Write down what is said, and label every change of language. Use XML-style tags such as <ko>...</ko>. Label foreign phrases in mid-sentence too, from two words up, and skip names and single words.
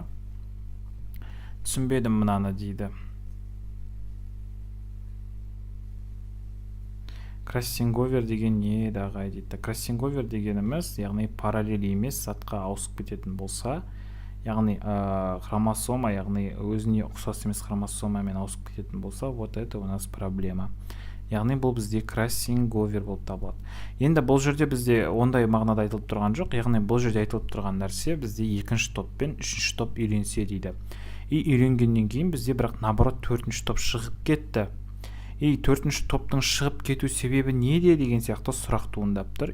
<kk>Түсінбедім мынаны дейді. Кроссинговер деген не дағай дейді. Кроссинговер дегеніміз, яғни параллель емес затқа ауысып кететін болса, яғни хромосома, яғни өзіне ұқсас емес хромосомамен ауысып кететін болса,</kk> <ru>вот это у нас проблема.</ru> <kk>Яғни бұл бізде кроссинговер болып табылады. Енді бұл жерде бізде ондай мағынада айтылып тұрған жоқ, яғни бұл жерде айтылып тұрған нәрсе бізде 2-ші топ пен 3-ші топ үйренсе дейді. И үйренгеннен кейін бізде бірақ наоборот 4-ші топ шығып кетті. И 4-ші топтың шығып кету себебі неде деген сияқты сұрақ туындап тұр.</kk>